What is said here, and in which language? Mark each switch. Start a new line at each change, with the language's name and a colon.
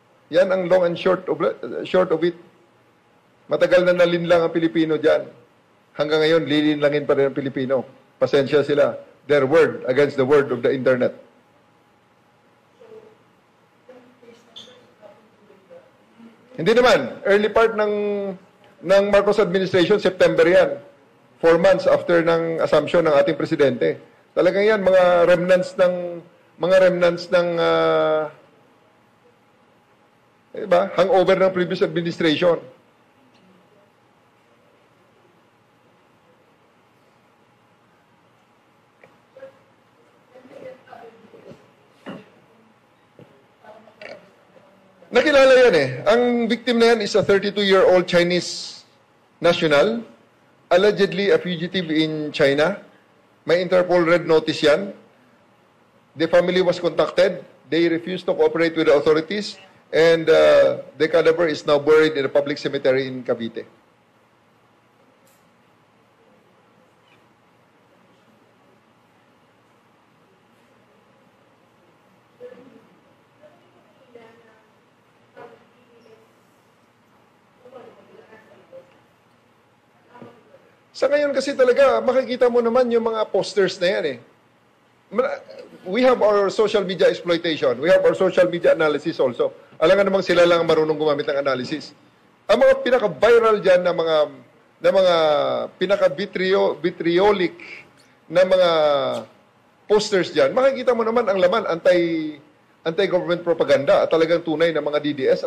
Filipino: Yan ang
English: long and short of it.
Filipino: Matagal na nalinlang ang Pilipino dyan. Hanggang ngayon, lilinlangin pa rin ang Pilipino. Pasensya sila.
English: Their word against the word of the internet.
Filipino: Hindi naman. Early part ng Marcos administration, September yan. 4 months after ng assumption ng ating presidente. Talagang yan, mga remnants ng diba? Hangover ng previous administration. Nakilala yan eh.
English: Ang victim na yan is a 32-year-old Chinese national, allegedly a fugitive in China.
Filipino: May Interpol red notice yan.
English: The family was contacted. They refused to cooperate with the authorities. And the cadaver is now buried in a public cemetery in Cavite.
Filipino: Sa ngayon kasi talaga, makikita mo naman yung mga posters na yan eh.
English: We have our social media exploitation. We have our social media analysis also.
Filipino: Alam nga namang sila lang marunong gumamit ng analysis. Ang mga pinaka-viral dyan na mga pinaka-vitriolic na mga posters dyan, makikita mo naman ang laman anti-government propaganda at talagang tunay na mga DDS.